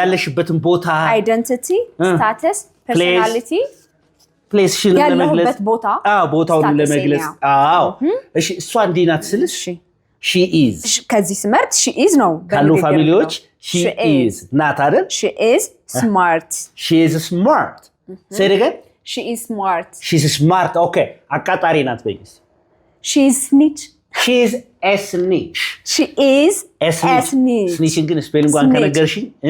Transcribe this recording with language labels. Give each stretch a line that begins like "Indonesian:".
Amharic: ያለሽበትን ቦታ አይደንቲቲ ስታተስ ፐርሰናሊቲ ፕሌስሽን ለመግለጽ ቦታ ቦታውን ለመግለጽ እሺ እሷ እንዲህ ናት ስልሽ
English: she is
Amharic: ከዚህ ስመርጥ
English: she is
Amharic: ነው ካሉ ፋሚሊዎች
English: she is
Amharic: ናት አይደል
English: she is smart she is smart say it again she is smart she's smart okay
Amharic: አቃጣሪ ናት በይስ
English: she is snitch she is a snitch she is a snitch
Amharic: snitch ግን ስፔሊንጓን ከነገርሽኝ